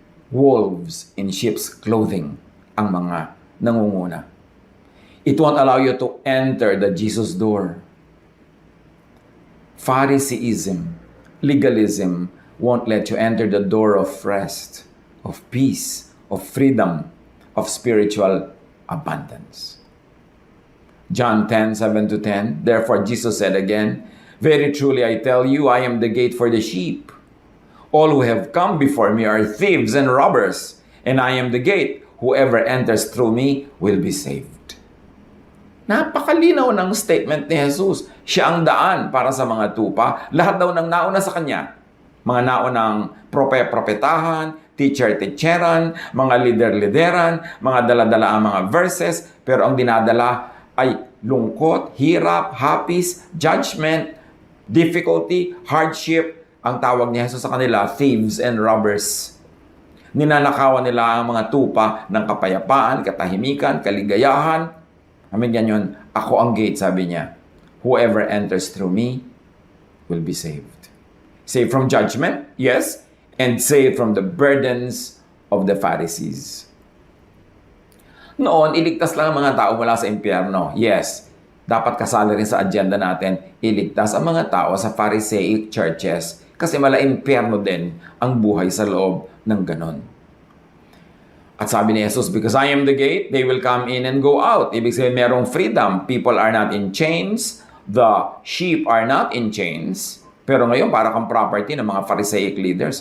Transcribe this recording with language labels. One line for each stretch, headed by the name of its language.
English: Wolves in sheep's clothing
Filipino: ang mga nangunguna.
English: It won't allow you to enter the Jesus door. Phariseeism, legalism, won't let you enter the door of rest, of peace, of freedom, of spiritual abundance. John 10:7-10, therefore Jesus said again, very truly I tell you, I am the gate for the sheep. All who have come before me are thieves and robbers, and I am the gate. Whoever enters through me will be saved.
Filipino: Napakalinaw ng statement ni Jesus. Siya ang daan para sa mga tupa. Lahat daw ng nauna sa kanya. Mga naunang propetahan, teacher-teacheran, mga leader-lideran, mga dala-dala ang mga verses, pero ang dinadala ay lungkot, hirap, hapis,
English: judgment, difficulty, hardship.
Filipino: Ang tawag ni Jesus sa kanila,
English: thieves and robbers.
Filipino: Ninanakawan nila ang mga tupa ng kapayapaan, katahimikan, kaligayahan. Amin ganyan, ako ang gate, sabi niya.
English: Whoever enters through me will be saved. Saved from judgment, yes, and saved from the burdens of the Pharisees.
Filipino: Noon, iligtas lang ang mga tao mula sa impyerno. Yes, dapat kasali rin sa agenda natin, iligtas ang mga tao sa Pharisaic churches kasi mala-impyerno din ang buhay sa loob ng ganon. At sabi ni Jesus,
English: because I am the gate, they will come in and go out.
Filipino: Ibig sabihin, merong freedom.
English: People are not in chains. The sheep are not in chains.
Filipino: Pero ngayon, para kang property ng mga
English: Pharisaic leaders.